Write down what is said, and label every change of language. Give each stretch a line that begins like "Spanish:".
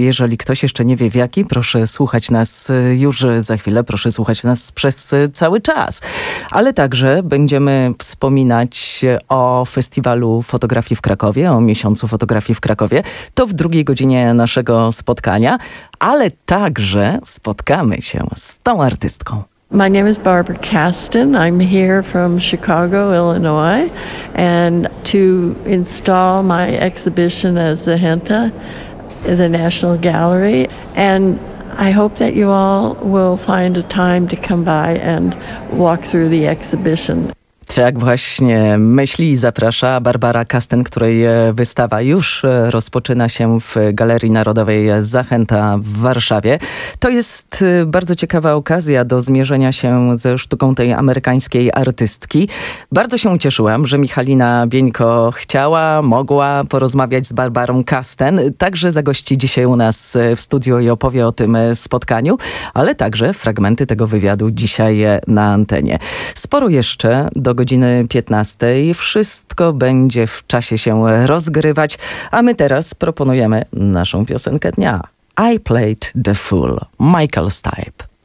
Polish: Jeżeli ktoś jeszcze nie wie w jaki, proszę słuchać nas już za chwilę, proszę słuchać nas przez cały czas. Ale także będziemy wspominać o Festiwalu Fotografii w Krakowie, o Miesiącu Fotografii w Krakowie. To w drugiej godzinie naszego spotkania, ale także spotkamy się z tą artystką.
English: My name is Barbara Kasten. I'm here from Chicago, Illinois, and to install my exhibition at Zahenta, the National Gallery. And I hope that you all will find a time to come by and walk through the exhibition.
Polish: Tak właśnie myśli i zaprasza Barbara Kasten, której wystawa już rozpoczyna się w Galerii Narodowej Zachęta w Warszawie. To jest bardzo ciekawa okazja do zmierzenia się ze sztuką tej amerykańskiej artystki. Bardzo się ucieszyłam, że Michalina Bieńko chciała, mogła porozmawiać z Barbarą Kasten. Także zagości dzisiaj u nas w studiu i opowie o tym spotkaniu, ale także fragmenty tego wywiadu dzisiaj na antenie. Sporo jeszcze do godziny 15. Wszystko będzie w czasie się rozgrywać, a my teraz proponujemy naszą piosenkę dnia.
English: I Played the Fool, Michael Stipe.